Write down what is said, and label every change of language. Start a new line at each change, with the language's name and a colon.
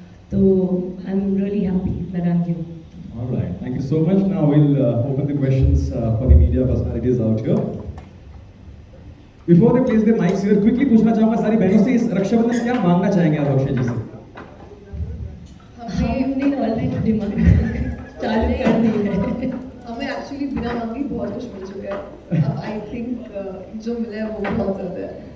English: तो I am really happy that I am here. All right, thank you so much. Now we'll open the questions for the media personalities out here. Before they place their mics here, quickly
Hindi: पूछना चाहूँगा सारी बहनों से, इस रक्षाबंधन क्या मांगना चाहेंगे आप अक्षय जी से? हमने ऑलरेडी डिमांड चालू कर दी है। हमें एक्चुअली बिना मांगे बहुत कुछ मिल चुका है। अब
English: I think
Hindi: जो मिला है वो बहुत ज़्यादा है।